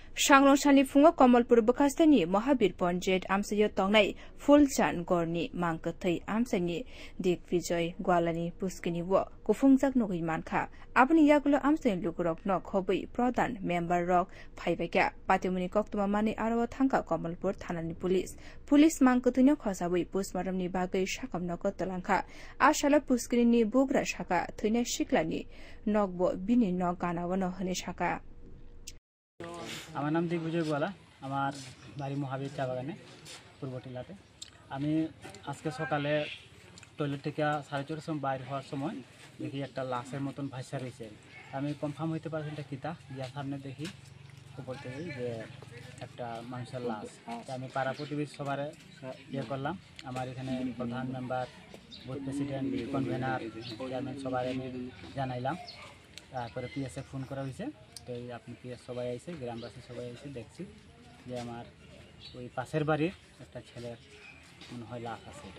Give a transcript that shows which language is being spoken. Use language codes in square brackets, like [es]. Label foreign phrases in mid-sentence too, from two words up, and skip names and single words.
[trp] सांग्लंसानि फुङाव कमलपुर बखास्तानि महावीर पन्जित आमसायो तंनाय फुलचान गरनि मांगथै आमसानि दिग्विजय ग्वालानि पुस्किनि वो कुफुंजाक नगै मानखा आबनि यागुलो आमसानि लुगुरक न खबै प्रधान मेम्बर रक फाइबाक्या पातिमुनि कक्तमा माने आरो थांका कमलपुर थानानि पुलिस मांगथैनो खसाबै पोस्टमार्टमनि बागै साकाम नक तलांखा आशाला पुस्किनि बुग्रा साका थैना सिक्लानि नगबो बिनि न गानावन हने साका [bn] আমার নাম দিগ্বিজয় গোয়ালা আমার বাড়ি মহাবীর চা বাগানে পূর্ব টিলাতে আমি আজকে সকালে টয়লেট থেকে 4:30 সময় বাইরে হওয়ার সময় দেখি একটা লাশের মতন ভাইসা রয়েছে আমি কনফার্ম হইতে পারছি এটা কিতা গিয়া সামনে দেখি উপর থেকে যে একটা মানুষের লাশ আমি পাড়া প্রতিবেশী সবার ইয়ে করলাম আমার এখানে প্রধান মেম্বার [en] booth president convener chairman [bn] সবার আমি জানাইলাম তারপরে পিএসএ ফোন করা হয়েছে তো আপনি পিএস সবাই আইছে গ্রামবাসী সবাই আইছে দেখছি যে আমার ওই পাশের বাড়ির একটা ছেলের মনে হয় লাশ আছে এটা